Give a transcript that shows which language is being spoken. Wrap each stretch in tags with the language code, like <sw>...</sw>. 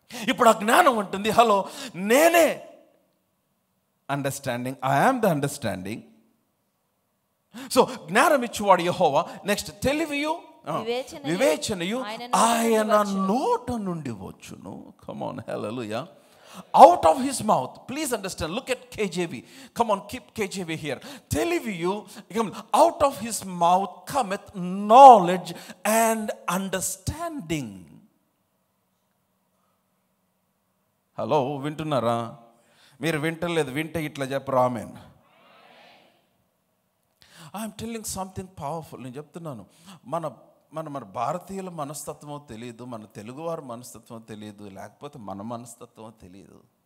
<te>ఇప్పుడు ఆ జ్ఞానం ఉంటుంది, హలో నేనే understanding,</te> <en>I am the understanding.</en> <te>So జ్ఞానం ఇచ్చువాడు యెహోవా. నెక్స్ట్ తెలివియు వివేచనయు ఆయన నోట నుండి వచ్చును.</te> <en>Come on, hallelujah. Out of his mouth, please understand, look at KJV. Come on, keep KJV here. Teliviyu, out of his mouth cometh knowledge and understanding.</en> <te>Hello, వింటున్నారా? మీరు వింటలేదు, వింటే ఇట్లా చెప్పరు amen.</te> <en>I'm telling something powerful.</en> <te>నేను చెప్తున్నాను, మన భారతీయుల మనస్తత్వం తెలియదు, మన తెలుగువారి మనస్తత్వం తెలియదు, లేకపోతే మన మనస్తత్వం తెలియదు.</te>